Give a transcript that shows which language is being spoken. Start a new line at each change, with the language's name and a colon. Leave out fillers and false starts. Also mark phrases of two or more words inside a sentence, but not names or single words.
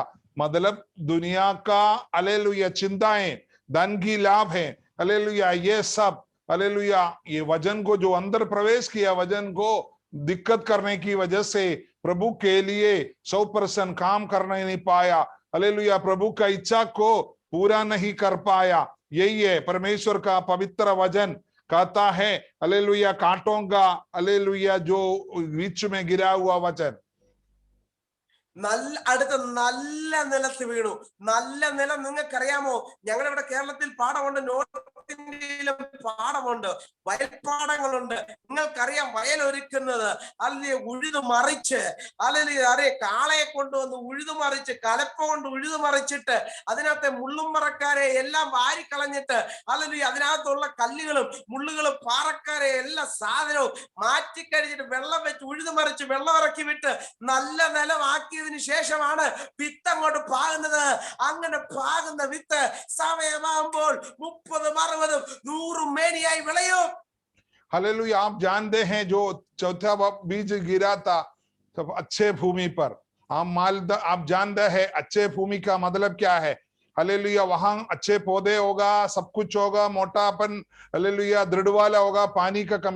Hindi: मतलब दुनिया का हालेलुया चिंताएं, धन की लाभ है, हालेलुया, ये सब हालेलुया, ये वचन को जो अंदर प्रवेश किया, वचन को दिक्कत करने की वजह से प्रभु के लिए 100% काम करने नहीं पाया। हालेलुया, प्रभु का इच्छा को पूरा नहीं कर पाया। यही है परमेश्वर का पवित्र वचन कहता है। हालेलुया, कांटों का हालेलुया जो बीच में गिरा हुआ वचन
Malayalam: അടുത്ത നല്ല നിലത്ത് വീണു. നല്ല നിലം നിങ്ങൾക്കറിയാമോ? ഞങ്ങളുടെ ഇവിടെ കേരളത്തിൽ പാടമുണ്ട്, നോർത്ത് ഇന്ത്യയിലും പാടമുണ്ട്, വയൽപ്പാടങ്ങളുണ്ട്. നിങ്ങൾക്കറിയാം വയൽ ഒരുക്കുന്നത് അല്ലെങ്കിൽ ഉഴുതു മറിച്ച്, അല്ലെങ്കിൽ കാളയെ കൊണ്ടുവന്ന് ഉഴുതു മറിച്ച്, കലപ്പ കൊണ്ട് ഉഴുതു മറിച്ചിട്ട് അതിനകത്തെ മുള്ളും മറക്കാരെ എല്ലാം വാരിക്കളഞ്ഞിട്ട്, അല്ലെങ്കിൽ അതിനകത്തുള്ള കല്ലുകളും മുള്ളുകളും പാറക്കാരെ എല്ലാ സാധനവും മാറ്റിക്കഴിഞ്ഞിട്ട് വെള്ളം വെച്ച് ഉഴുതു മറിച്ച് വെള്ളം ഇറക്കി വിട്ട് നല്ല നിലമാക്കിയതിന് ശേഷമാണ് വിത്ത് അങ്ങോട്ട് പാകുന്നത്. അങ്ങനെ പാകുന്ന വിത്ത് സമയമാകുമ്പോൾ 30, 60, 100 മേനിയായി വിളയും.
Hindi: हालेलुया, आप जानते हैं जो चौथा बीज गिरा था तो अच्छे भूमि पर, आप जानते हैं अच्छे भूमि का मतलब क्या है? हालेलुया, वहां अच्छे पौधे होगा, सब कुछ होगा, मोटापन हालेलुया दृढ़ वाला होगा, पानी का कमी।